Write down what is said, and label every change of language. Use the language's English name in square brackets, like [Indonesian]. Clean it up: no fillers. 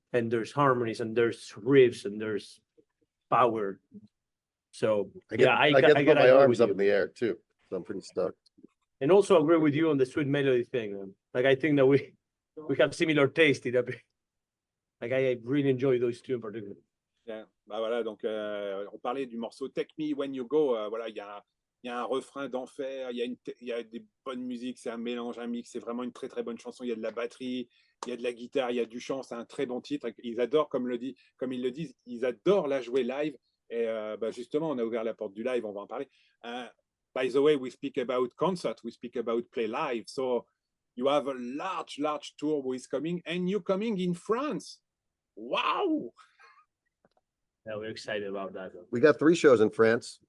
[English] And there's harmonies and there's riffs and there's power. So I get to put my arms up in the air too. So I'm pretty stoked. And also agree with you on the sweet melody thing. Like I think that we have similar taste in a bit. Like I really enjoy those two in particular. [French] Yeah. Bah voilà, donc on parlait du morceau Take Me When You Go. Voilà, il y a un refrain d'enfer, il y a des bonnes musiques, c'est un mélange, un mix, c'est vraiment une très très bonne chanson. Il y a de la batterie, il y a de la guitare, il y a du chant, c'est un très bon titre. Ils adorent, comme ils le disent, ils adorent la jouer live. Et bah justement, on a ouvert la porte du live, on va en parler. [English] By the way, we speak about concert, we speak about play live. So you have a large tour who is coming, and you coming in France. Wow! Yeah, we're excited about that. We got 3 shows in France.